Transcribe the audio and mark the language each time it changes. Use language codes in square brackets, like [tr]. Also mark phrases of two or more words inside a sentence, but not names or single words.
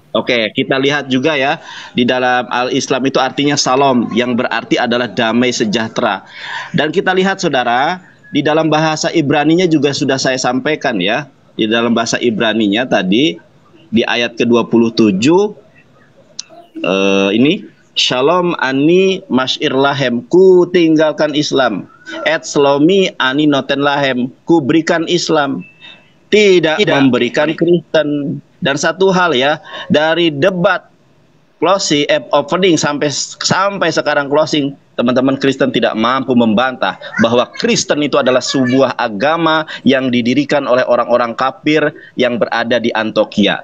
[id] Oke, kita lihat juga ya, di dalam Al-Islam itu artinya salam, yang berarti adalah damai sejahtera. Dan kita lihat saudara, di dalam bahasa Ibraninya juga sudah saya sampaikan ya. Di dalam bahasa Ibraninya tadi, di ayat ke-27, ini, [he] שלום אני משאיר לכם, [id] ku tinggalkan Islam. [he] את שלומי אני נותן לכם, [id] ku berikan Islam, tidak memberikan Kristen. Dan satu hal ya, dari debat closing, opening sampai sekarang closing, teman-teman Kristen tidak mampu membantah bahwa Kristen itu adalah sebuah agama yang didirikan oleh orang-orang kafir yang berada di Antioquia.